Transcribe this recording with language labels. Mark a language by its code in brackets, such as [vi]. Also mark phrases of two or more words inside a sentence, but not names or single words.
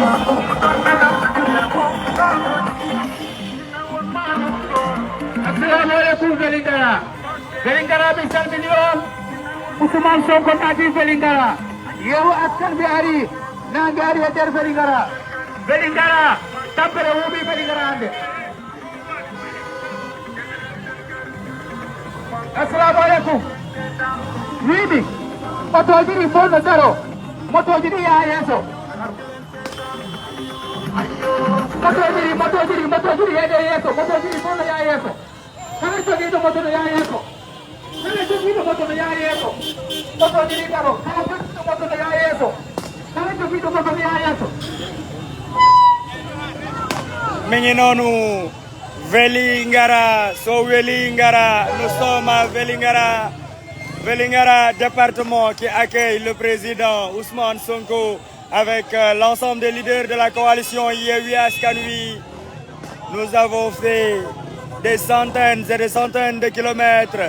[ar] Assalamualaikum Vélingara. [ff] Vélingara bi salmini on Ousmane Sonko naati Vélingara. Yeewu askan bi ari nangi ari e nder Vélingara. Vélingara tampere wuuɓi Vélingara hannde. [ar] Assalamu alaikum. [ff] Wiimi motoji ɗi fof no daro, motoji ɗi yaha yeeso. Motoji ɗi heede yeeso, motoji ɗi fof no yaha yeeso. Kala jogiiɗo moto no yaha yeeso. Kala jogiiɗo moto no yaha yeeso. Motoji ɗi daro, kala jogiiɗo moto no yaha yeeso. Kala jogiiɗo moto no yaha yeeso. [wo] Mi ngi noonu Vélingara, so Vélingara, [fr] nous sommes à Vélingara, Vélingara département qui accueille le président Ousmane Sonko avec l'ensemble des leaders de la coalition Yewwi Askan Wi. Nous avons fait des centaines et des centaines de kilomètres.